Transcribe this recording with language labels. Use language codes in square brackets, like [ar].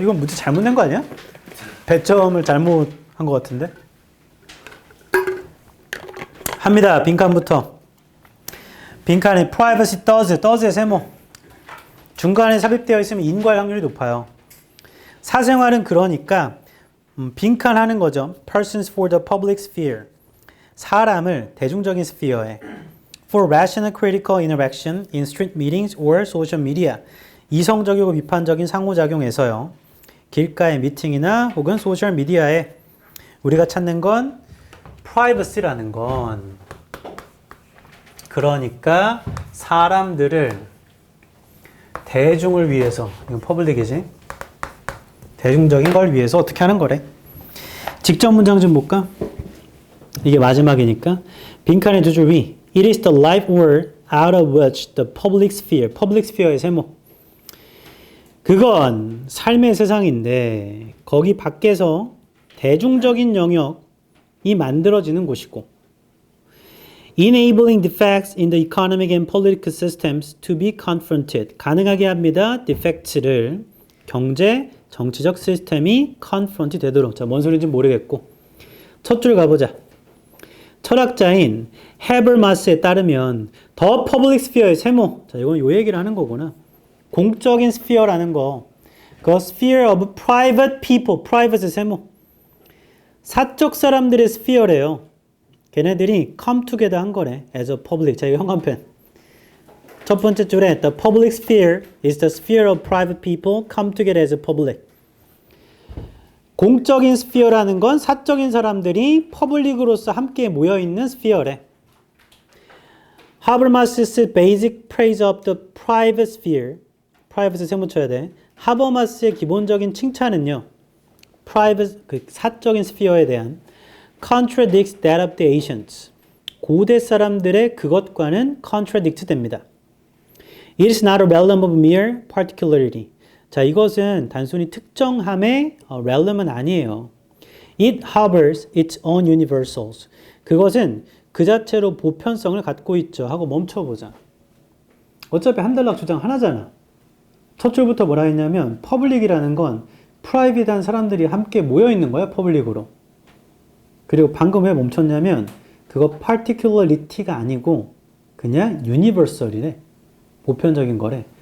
[ko] 이건 문제 잘못된 거 아니야? 배점을 잘못한 것 같은데. 합니다. 빈칸부터. 빈칸에 [en] privacy does [ko] 의 세모. 중간에 삽입되어 있으면 인과할 확률이 높아요. 사생활은 그러니까 빈칸 하는 거죠. [en] persons for the public sphere. [ko] 사람을 대중적인 스피어에 [en] for rational critical interaction in street meetings or social media. [ko] 이성적이고 비판적인 상호작용에서요. 길가의 미팅이나 혹은 소셜 미디어에 우리가 찾는 건 privacy라는 건 그러니까 사람들을 대중을 위해서, 이건 퍼블릭이지, 대중적인 걸 위해서 어떻게 하는 거래. 직접 문장 좀 볼까? 이게 마지막이니까. 빈칸의 두 줄 위. [en] It is the life word out of which the public sphere, public sphere의 세모. [ko] 그건 삶의 세상인데 거기 밖에서 대중적인 영역이 만들어지는 곳이고 [en] enabling defects in the economic and political systems to be confronted. [ko] 가능하게 합니다. defects를 경제, 정치적 시스템이 confront이 되도록. 자, 뭔 소리인지 모르겠고. 첫 줄 가보자. 철학자인 헤버마스에 따르면 더 퍼블릭 스피어의 세모. 자, 이건 요 얘기를 하는 거구나. 공적인 스피어라는 거. 그 [en] sphere of private people. [ko] private의 세모. 사적 사람들의 스피어래요. 걔네들이 [en] come together [ko] 한 거래. [en] as a public. [ko] 자, 이거 형광펜. 첫 번째 줄에 [en] the public sphere is the sphere of private people come together as a public. [ko] 공적인 스피어라는 건 사적인 사람들이 퍼블릭으로서 함께 모여있는 스피어래. [en] 하버마스's basic praise of the private sphere. [ko] private 세모 쳐야 돼. 하버마스의 기본적인 칭찬은요. [en] private, [ko] 그 사적인 스피어에 대한 [en] contradicts that of the ancients. [ko] 고대 사람들의 그것과는 contradict 됩니다. [en] It is not a realm of mere particularity. [ko] 자, 이것은 단순히 특정함의 realm은 아니에요. [en] It harbors its own universals. [ko] 그것은 그 자체로 보편성을 갖고 있죠. 하고 멈춰보자. 어차피 한달락 주장 하나잖아. 첫 줄부터 뭐라 했냐면 퍼블릭이라는 건 프라이빗한 사람들이 함께 모여있는 거야. 퍼블릭으로. 그리고 방금 왜 멈췄냐면 그거 particularity가 아니고 그냥 universal이래. 보편적인 거래.